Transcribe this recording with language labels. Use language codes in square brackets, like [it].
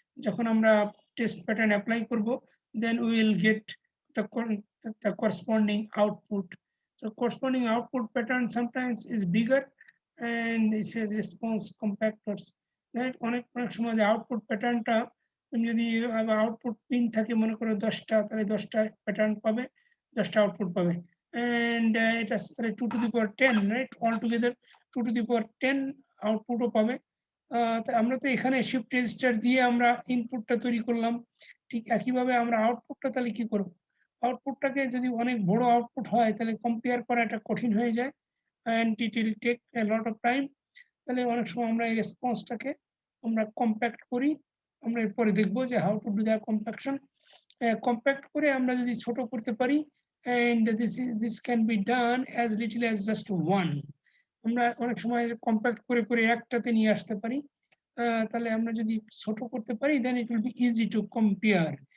[bn] যখন আমরা test pattern apply করব, [en] then we will get the corresponding output. So corresponding output pattern sometimes is bigger, and this is response compactors. [bn] অনেক সময় যে output প্যাটার্নটা তুমি যদি আউটপুট পিন থাকে মনে করো 10টা, তাহলে 10টা প্যাটার্ন পাবে, 10টা আউটপুট পাবে, and এটা [en] 2 to the power 10, right? All together 2 to the power 10 [bn] আউটপুটও পাবে। আমরা তো এখানে শিফট রেজিস্টার দিয়ে আমরা ইনপুটটা তৈরি করলাম, ঠিক একইভাবে আমরা আউটপুটটা তাহলে কি করব? আউটপুটটাকে যদি অনেক বড় আউটপুট হয়, তাহলে কম্পেয়ার করাটা কঠিন হয়ে যায়, [en] and it will take a lot of time. [bn] তাহলে অনেক সময় আমরা এই রেসপন্সটাকে আমরা কম্প্যাক্ট করি। আমরা এরপরে দেখবো যে [en] how to do the [bn] compaction. Compact করে আমরা যদি ছোট করতে পারি, [en] and this can be done as little as just 1. [bn] আমরা অনেক সময় কম্প্যাক্ট করে করে একটাতে নিয়ে আসতে পারি, তাহলে আমরা যদি ছোট করতে পারি, [en] then it will be easy to compare.